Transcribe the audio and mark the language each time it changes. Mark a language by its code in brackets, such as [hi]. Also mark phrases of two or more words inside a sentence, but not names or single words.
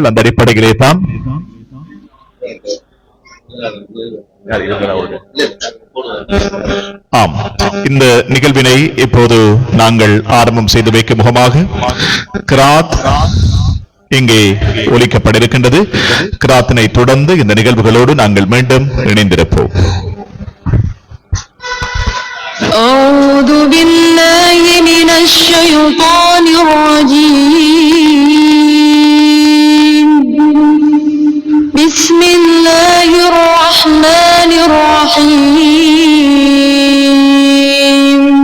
[ta] அந்த அடிப்படையிலே தான் இந்த நிகழ்வினை இப்போது நாங்கள் ஆரம்பம் செய்து வைக்கும் முகமாக கிராத் இங்கே ஒலிக்கப்பட இருக்கின்றது. கிராத்தினை தொடர்ந்து இந்த நிகழ்வுகளோடு நாங்கள் மீண்டும் இணைந்திருப்போம். [ar] أعوذ بالله من الشيطان الرجيم. بسم الله الرحمن الرحيم.